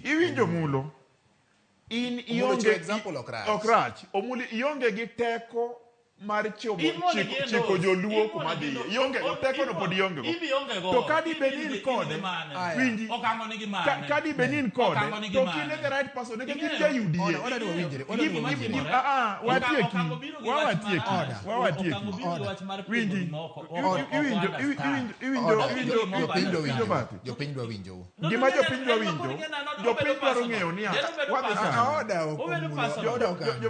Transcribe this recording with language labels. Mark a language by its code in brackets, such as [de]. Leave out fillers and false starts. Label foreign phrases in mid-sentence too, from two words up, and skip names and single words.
[luo] Iwinjo Omullo. In ionge example okrach. Omullo ionge gi teko mar chiko joluo kuma dhiye. Ionge go teko no pod ionge go. To kadi benin kode. Winji. Okang'o nigi mane. Kadi benin kode. To kine [en] the right person. [luo] Eke kija yudie. Ona dwa winjire. Jopiny dwa winjo. Gima jopiny dwa winjo. Jopiny dwaro ng'eyo ni wadhi kanye.